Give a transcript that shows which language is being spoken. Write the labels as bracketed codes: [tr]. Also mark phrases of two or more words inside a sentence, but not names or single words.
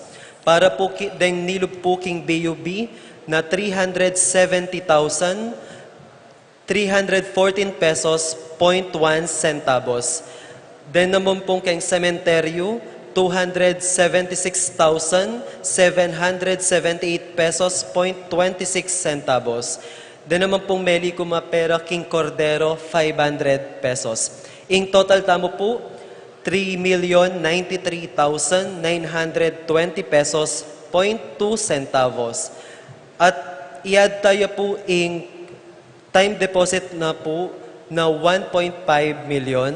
[pam] Para po deng nilub po king BUB na 370,314 pesos 0.1 centavos. Then naman pong king cementerio, 276,778 pesos 0.26 centavos. Then naman pong meli kumapera king cordero 500 pesos. In total tamo po 3,093,920 pesos 0.2 centavos. At iad tayo po ing [en] Time deposit [pam] na po na 1.5 million.